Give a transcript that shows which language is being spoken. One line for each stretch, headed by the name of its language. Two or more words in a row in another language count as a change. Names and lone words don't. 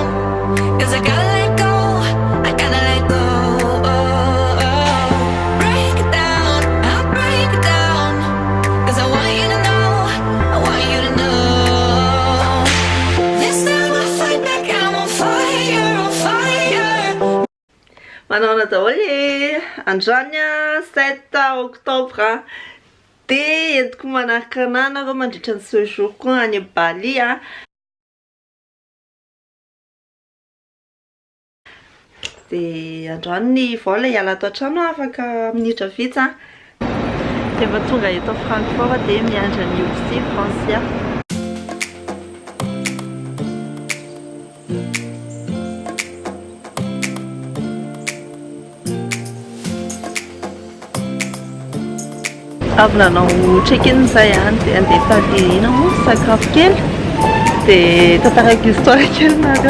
English: 'Cause I gotta let go, I gotta let go. Break it down, I break it down. 'Cause I want you to know, I want you to know. This time I fight back, I'm on fire, on fire.
Malagasy: Manao daholo androany 7 octobre dia entiko manaraka anahy nareo mandritra ny séjourko any Bali dia androany ny vol hiala ato an-trano afaka minitra vitsy dia mba tonga eto Francfort dia miandry ny ofisi Francia. Avy nanao check-in zay dia andeha Paris sakafo kely dia tantarako histoire kely nareo.